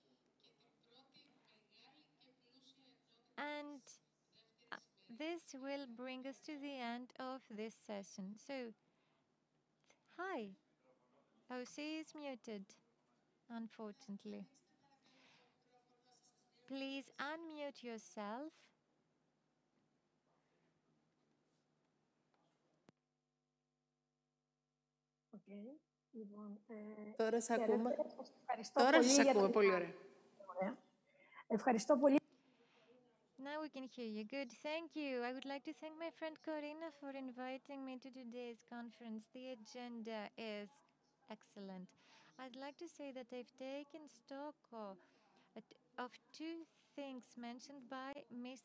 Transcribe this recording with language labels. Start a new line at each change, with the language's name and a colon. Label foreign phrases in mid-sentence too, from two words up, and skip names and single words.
English: And this will bring us to the end of this session. So, hi. OC is muted, unfortunately. Please unmute yourself.
Greek: Okay. Λοιπόν, Τώρα σε ακούμε. Ευχαριστώ Τώρα πολύ σας για ακούμε. την... Πολύ ωραία. Ευχαριστώ πολύ.
English: Now we can hear you. Good. Thank you. I would like to thank my friend Corina for inviting me to today's conference. The agenda is excellent. I'd like to say that I've taken stock of two things mentioned by Mr.